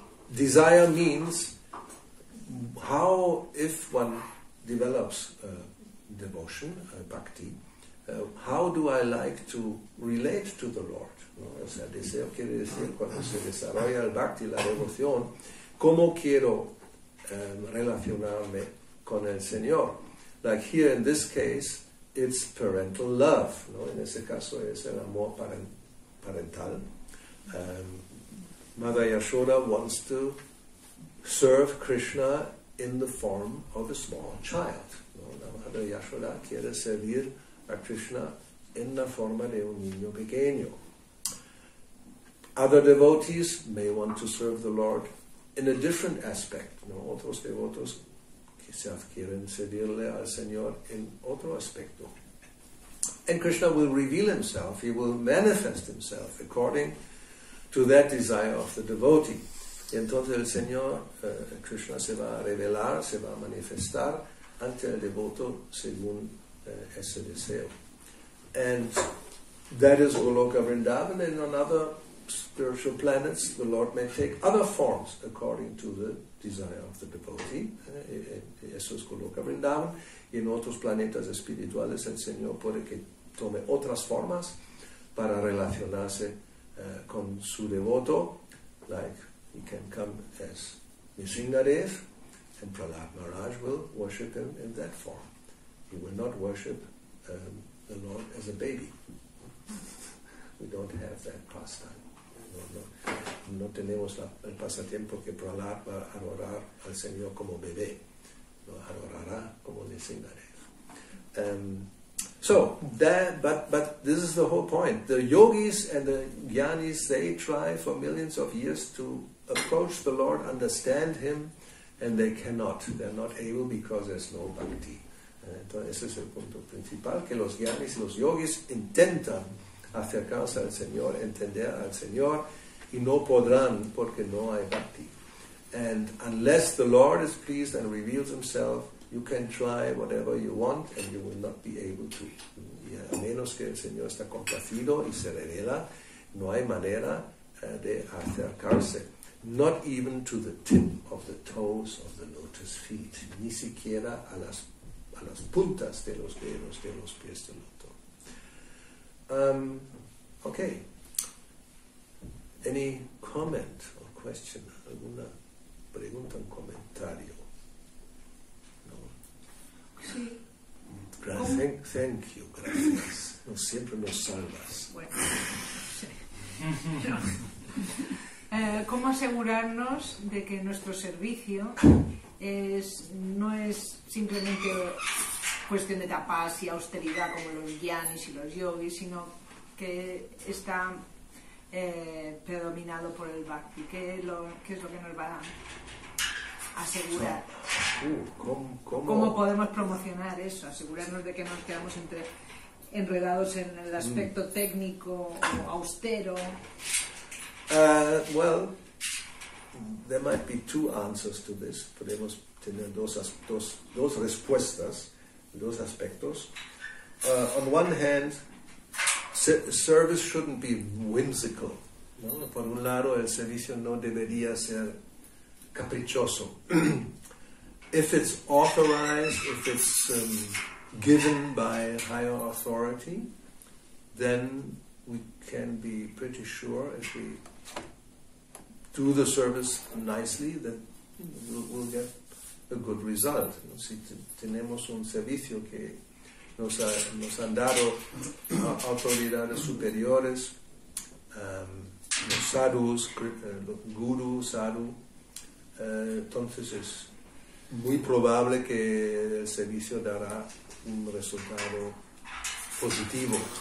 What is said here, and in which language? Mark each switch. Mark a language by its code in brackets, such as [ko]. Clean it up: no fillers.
[en] Desire means how, if one develops devotion, bhakti, how do I like to relate to the Lord? [es] O sea, deseo quiere decir cuando se desarrolla el bhakti, la devoción, ¿cómo quiero relacionarme con el Señor? [en] Like here in this case, it's parental love. [es] En ese caso es el amor parental. [en] Mother Yashoda wants to serve Krishna in the form of a small child. [es] La Madre Yashoda quiere servir a Krishna en la forma de un niño pequeño. [en] Other devotees may want to serve the Lord in a different aspect. [es] Otros devotos quizás quieren servirle al Señor en otro aspecto. [en] And Krishna will reveal himself, he will manifest himself according to that desire of the devotee. [es] Y entonces el Señor, Krishna, se va a revelar, se va a manifestar ante el devoto según ese deseo. [en] And that is Goloka Vrindavan, and on other spiritual planets the Lord may take other forms according to the desire of the devotee. [es] Eso es Goloka Vrindavan. Y en otros planetas espirituales el Señor puede que tome otras formas para relacionarse con su devoto, [en] like he can come as Nishingadev, and Prahlad Maharaj will worship him in that form. He will not worship the Lord as a baby. We don't have that pastime. [es] No tenemos el pasatiempo que Prahlad va a adorar al Señor como bebé. lo adorará como designaré. [en] So, but this is the whole point. The yogis and the jnanis, they try for millions of years to approach the Lord, understand Him, and they cannot. They're not able because there's no bhakti. [es] Entonces ese es el punto principal, que los jnanis y los yogis intentan acercarse al Señor, entender al Señor, y no podrán porque no hay bhakti. [en] And unless the Lord is pleased and reveals Himself, you can try whatever you want and you will not be able to. [es] Y a menos que el Señor está complacido y se revela, no hay manera de acercarse. [en] Not even to the tip of the toes of the lotus feet. [es] Ni siquiera a las puntas de los dedos de los pies del loto. [en] Okay. Any comment or question? [es] ¿Alguna pregunta, un comentario? Sí. [en] Thank you, [es] gracias. No siempre nos salvas. Bueno, sí. ¿Cómo asegurarnos de que nuestro servicio no es simplemente cuestión de tapas y austeridad como los jnanis y los yogis, sino que está predominado por el bhakti? ¿Qué es lo que nos va a asegurar? ¿Cómo podemos promocionar eso? Asegurarnos de que nos quedamos enredados en el aspecto técnico o austero. [en] Well, there might be two answers to this. [es] Podemos tener dos respuestas, dos aspectos. [en] On one hand, service shouldn't be whimsical, [es] ¿no? Por un lado, el servicio no debería ser caprichoso. [en] If it's authorized, if it's given by higher authority, then we can be pretty sure if we do the service nicely that we'll get a good result. [es] Si tenemos un servicio que nos han dado autoridades superiores, los sadhus, guru, sadhu, entonces es muy probable que el servicio dará un resultado positivo.